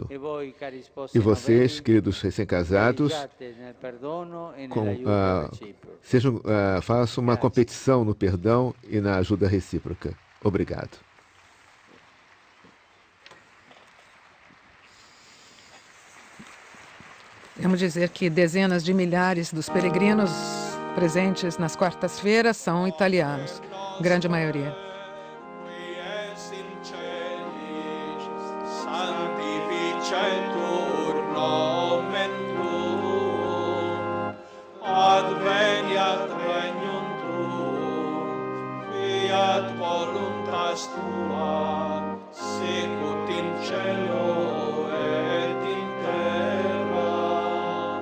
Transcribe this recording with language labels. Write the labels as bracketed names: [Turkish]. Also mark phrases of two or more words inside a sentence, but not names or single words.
[Portuguese] E vocês, queridos recém-casados, façam uma competição no perdão e na ajuda recíproca. Obrigado. Vamos dizer que dezenas de milhares dos peregrinos presentes nas quartas-feiras são italianos. Grande maioria. [Latin] Adveniat regnum tuum, fiat voluntas tua, sicut in cielo et in terra.